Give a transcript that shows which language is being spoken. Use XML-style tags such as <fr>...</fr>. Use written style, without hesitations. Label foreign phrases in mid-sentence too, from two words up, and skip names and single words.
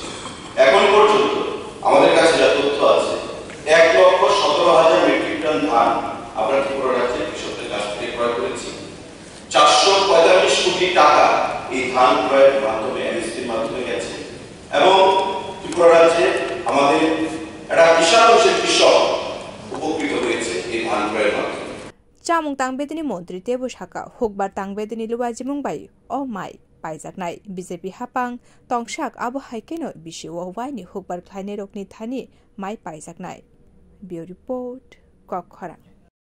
<bn>এখন পর্যন্ত আমাদের কাছে যা তথ্য আছে 1,17,000</bn> <en>metric ton</en> <bn>ধান আমরা ত্রিপুরা রাজ্যের কৃষকদের কাছ থেকে ক্রয় করেছি। 445 কোটি টাকা এই ধান ক্রয়ের মাধ্যমে MSPর মাধ্যমে গেছে এবং ত্রিপুরা রাজ্যে আমাদের একটা বিশাল অংশের কৃষক উপকৃত হয়েছে এই ধান ক্রয়ের মাধ্যমে।</bn> <trp>Chamung tangbedini Montri Tebusaka hukbar tangbedini luwajimung bai o mai paijaknai BJP hapang tongshak abo haikeno bishiwo waini hukbar khlainai rokni thani mai paijaknai.</trp> <en>Bureau report</en> <trp>Kokkhara</trp>